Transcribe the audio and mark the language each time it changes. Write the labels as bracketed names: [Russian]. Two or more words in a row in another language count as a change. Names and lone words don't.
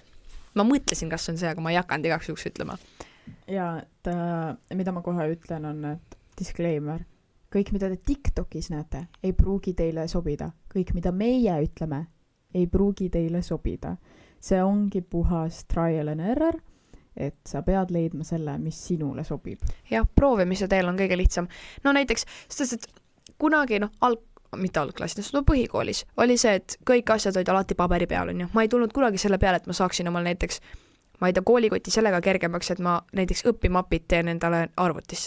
[Estonian] Ma mõtlesin, kas on see, aga ma ei hakanud igaks juhuks ütlema. Ja mida ma kohe ütlen on, et disclaimer. Kõik, mida te TikTokis näete, ei pruugi teile sobida. Kõik, mida meie ütleme, ei pruugi teile sobida. See ongi puhas [English] trial and error, [Estonian] et sa pead leidma selle, mis sinule sobib. Jah, proovimise teel on kõige lihtsam. Näiteks, sest et kunagi, mitte algklassides, põhikoolis oli see, et kõik asjad olid alati paberi peal, on ju. Ma ei tulnud kunagi selle peale, et ma saaksin omal näiteks, ma ei tea, koolikoti sellega kergemaks, et ma näiteks õpimapid teen endale arvutisse.